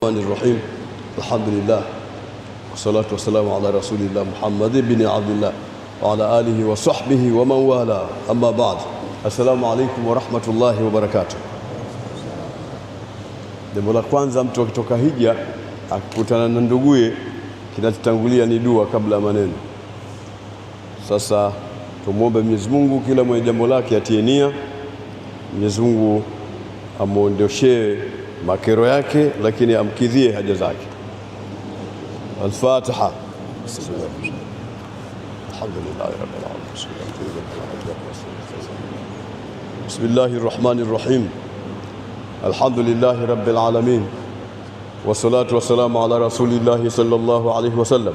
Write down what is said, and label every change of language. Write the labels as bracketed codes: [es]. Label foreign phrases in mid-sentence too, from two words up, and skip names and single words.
[ar] الرحيم الحمد لله والصلاة والسلام على رسول الله محمد بن عبد الله وعلى آله وصحبه ومن والاه أما بعد السلام عليكم ورحمة الله وبركاته. [sw] Jambo la kwanza, mtu akitoka hija akikutana na nduguye, kinachotangulia ni dua kabla ya maneno. Sasa tumuombe Mwenyezi Mungu kila mwenye jambo lake atie nia, Mwenyezi Mungu amuondoshee makero yake, lakini amkidhie haja zake. Al-Fatiha. [ar] الحمد لله رب العالمين. بسم الله الرحمن الرحيم. الحمد لله رب العالمين. والصلاة والسلام على رسول الله صلى الله عليه وسلم.